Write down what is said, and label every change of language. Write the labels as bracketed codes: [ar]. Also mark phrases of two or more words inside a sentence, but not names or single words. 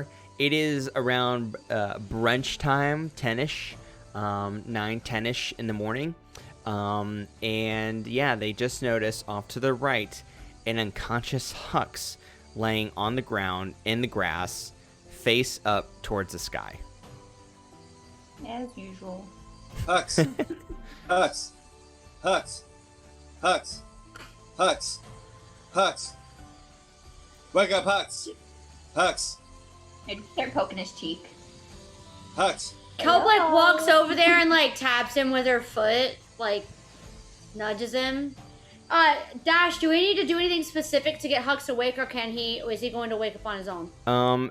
[en] It is around brunch time, 10ish, 9, 10ish in the morning. And yeah, they just noticed off to the right an unconscious Hux laying on the ground in the grass, face up towards the sky. As usual. Hux. Hux. Hux. Hux. Hux. Hux. Wake up, Hux. Hux. I'd start poking his cheek. Hux. Kelp like walks over there and like taps him with her foot, like nudges him. Dash, do we need to do anything specific to get Hux awake, or is he going to wake up on his own?